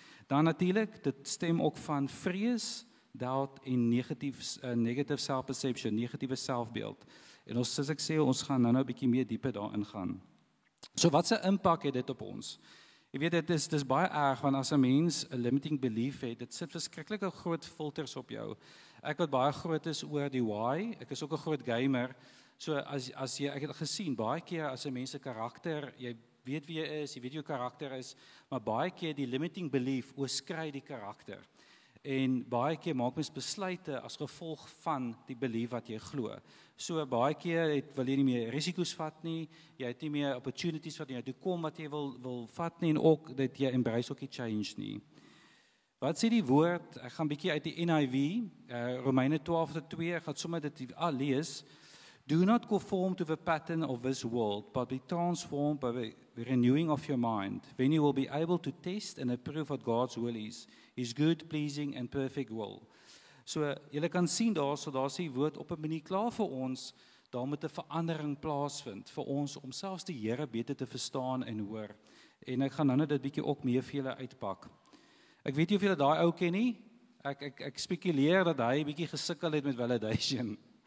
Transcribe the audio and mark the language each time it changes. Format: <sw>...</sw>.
<af>Dan natuurlik, dit stem ook van vrees, doubt en negative self-perception, negatiewe selfbeeld. En ons, soos ek sê, ons gaan nou 'n bietjie meer dieper daarin gaan. So wat se impak het dit op ons? Jy weet, dit is baie erg, want as 'n mens 'n limiting belief het, dit sit verskriklike groot filters op jou. ek wat baie groot is oor die why, ek is ook 'n groot gamer, so as jy, ek het gesien, baie keer as 'n mens se karakter, jy weet wie jy is, jy weet jou karakter is, maar baie keer die limiting belief oorskry die karakter. En baie keer maak mens besluite as gevolg van die belief wat jy glo. So baie keer wil jy nie meer risiko's vat nie, jy het nie meer opportunities wat jy toe kom wat jy wil vat nie, en ook dat jy embrace ook die change nie. Wat sê die woord? Ek gaan bietjie uit die NIV, Romeine 12:2, ek gaan sommer dit lees.</af> <en>Do not conform to the pattern of this world, but be transformed by the renewing of your mind. Then you will be able to test and approve what God's will is, His good, pleasing and perfect will.</en> <af>So, julle kan sien daar's die woord op 'n manier klaar vir ons, daar moet 'n verandering plaasvind vir ons om selfs die Here beter te verstaan en hoor. En ek gaan nou dit bietjie ook meer vir julle uitpak. Ek weet nie of julle daai ou ken nie. Ek spekuleer dat hy bietjie gesukkel het met validation.</af>